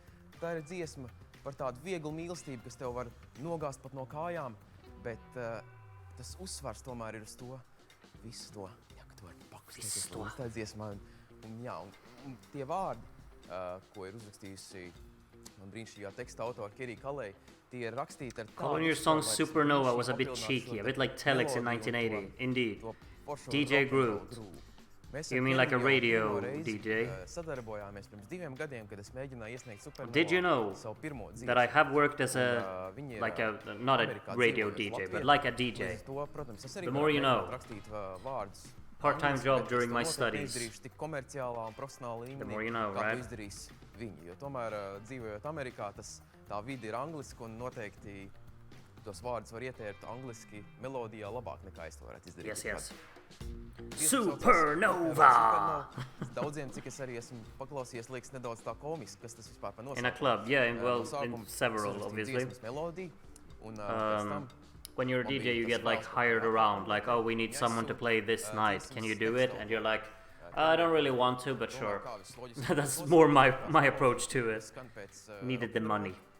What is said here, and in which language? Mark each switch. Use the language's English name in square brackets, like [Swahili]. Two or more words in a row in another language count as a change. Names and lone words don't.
[Latvian] Tā ir dziesma par tādu vieglu mīlestību, kas tev var nogāzt pat no kājām, bet tas uzsvars tomēr ir uz to, visu to, ja, ka tu vari pakustīties līdz tā dziesmā. Un tie vārdi, ko ir uzrakstījusi man brīnišķīgā teksta autora Kerija Kalei, tie ir rakstīti ar [English] Calling your song Supernova was a bit cheeky, a bit like Telex in 1980. Indeed. DJ Groot. You mean like a radio DJ? [Latvian] Sadarbojāmies pirms 2 gadiem, kad es mēģināju iesniegt Supernova. [English] Did you know that I have worked as not a radio DJ, but like a DJ? The more you know. Part-time job during my studies. The more you know, right? [Latvian] Jo tomēr dzīvojot Amerikā, tā vide ir angliski un noteikti tos vārdus var ietērt angliski melodijā labāk nekā es to varētu izdarīt. [English] Yes. Supernova! [Latvian] Daudziem, cik es arī esmu paklausījies, liekas nedaudz tā komiski, kas tas vispār par nosaukumu. [English] In a club, yeah, well, in several, obviously. When you're a DJ, you get like hired around, like, oh, we need someone to play this night. Can you do it? And you're like, I don't really want to, but sure. That's more my approach to it. Needed the money.